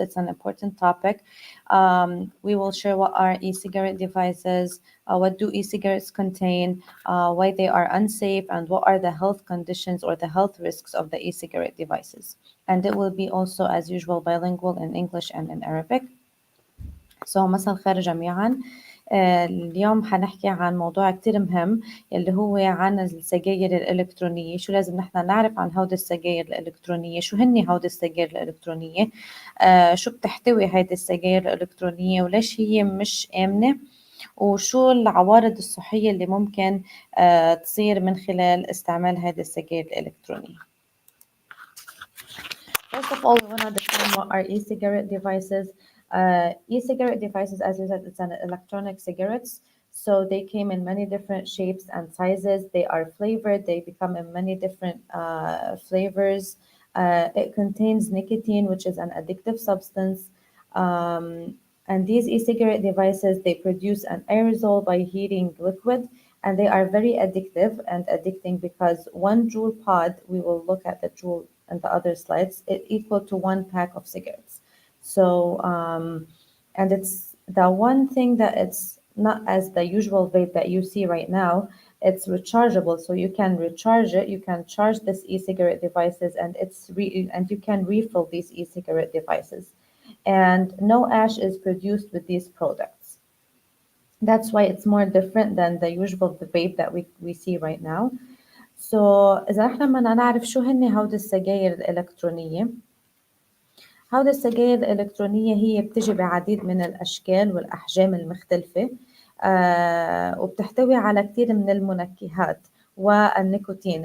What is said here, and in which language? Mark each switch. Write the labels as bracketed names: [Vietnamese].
[English] It's an important topic. We will share what are e-cigarette devices, what do e-cigarettes contain, why they are unsafe, and what are the health conditions or the health risks of the e-cigarette devices. And it will be also, as usual, bilingual in English and in Arabic. [Arabic] مساء الخير جميعا. اليوم حنحكي عن موضوع كتير مهم اللي هو عن السجاير الإلكترونية. شو لازم نحن نعرف عن هودي السجاير الإلكترونية، شو هني هودي السجاير الإلكترونية، شو بتحتوي هيدي السجاير الإلكترونية وليش هي مش آمنة، وشو العوارض الصحية اللي ممكن تصير من خلال استعمال هذه السجاير الإلكترونية. [English] First of all, we want to define what are e-cigarette devices. E-cigarette devices, as we said, it's an electronic cigarettes. So they came in many different shapes and sizes. They are flavored. They become in many different flavors. It contains nicotine, which is an addictive substance. And these e-cigarette devices, they produce an aerosol by heating liquid, and they are very addictive and addicting because one joule pod, we will look at the joule in the other slides, it equal to one pack of cigarettes. So, and it's the one thing that it's not as the usual vape that you see right now. It's rechargeable, so you can recharge it. You can charge this e-cigarette devices, and and you can refill these e-cigarette devices. And no ash is produced with these products. That's why it's more different than the usual vape that we see right now. [Arabic] So إذا نحن بدنا نعرف شو هن هودي السجاير الإلكترونية. هودي السجاير الإلكترونية هي بتجي بعديد من الأشكال والأحجام المختلفة، وبتحتوي على كتير من المنكهات والنيكوتين.